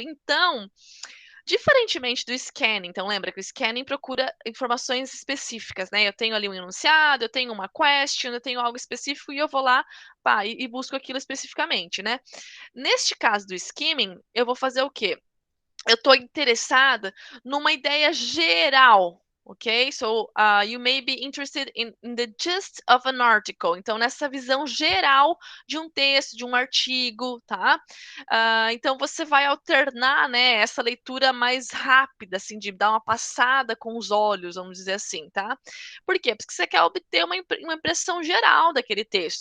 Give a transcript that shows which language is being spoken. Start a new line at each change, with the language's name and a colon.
Portuguese: Então, diferentemente do scanning, então lembra que o scanning procura informações específicas, né? Eu tenho ali um enunciado, eu tenho uma question, eu tenho algo específico e eu vou lá, pá, e busco aquilo especificamente, né? Neste caso do skimming, eu vou fazer o quê? Eu estou interessada numa ideia geral, ok?
English: So, you may be interested in the gist of an article.
Portuguese: Então, nessa visão geral de um texto, de um artigo, tá? Então, você vai alternar, né, essa leitura mais rápida, assim, de dar uma passada com os olhos, vamos dizer assim, tá? Por quê? Porque você quer obter uma impressão geral daquele texto.